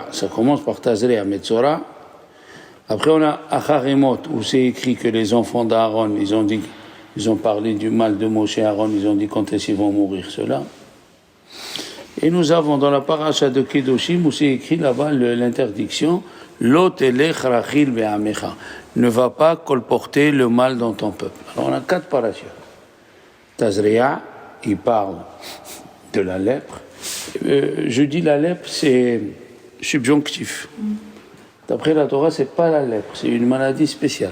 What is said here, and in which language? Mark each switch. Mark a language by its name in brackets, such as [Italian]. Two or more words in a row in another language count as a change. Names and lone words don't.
[French] Ça commence par Tazria, Metzora. Après, on a Acharemot, où c'est écrit que les enfants d'Aaron, ils ont parlé du mal de Moshe et Aaron, ils ont dit quand est-ce qu'ils vont mourir, ceux-là. Et nous avons dans la paracha de Kedoshim, où c'est écrit là-bas l'interdiction, [Hebrew] לא תלך רכיל בעמך. [French] Ne va pas colporter le mal dans ton peuple. Alors on a 4 parachutes. Tazria, il parle de la lèpre. Je dis la lèpre, c'est subjonctif. D'après la Torah, c'est pas la lèpre, c'est une maladie spéciale.